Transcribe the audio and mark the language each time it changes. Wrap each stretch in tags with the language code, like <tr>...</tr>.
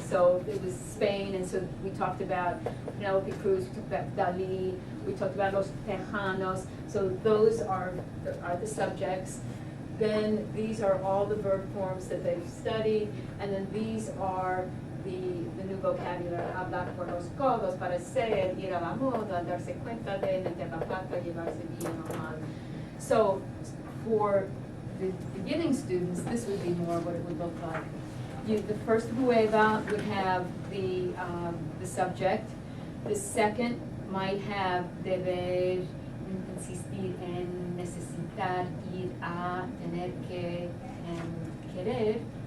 <en>So it was Spain, and so we talked about Penelope Cruz, we talked about Dali, we talked about Los Tejanos. So those are the subjects. Then these are all the verb forms that they've studied, and then these are the new vocabulary.</en> <es>Hablar por los codos, parecer, ir a la moda, darse cuenta de, meter la pata, llevarse bien o mal.</es> <en>So for the beginning students, this would be more what it would look like. The first rueda would have the subject. The second might have deber, insistir en, necesitar, ir a, tener que, and querer.</en>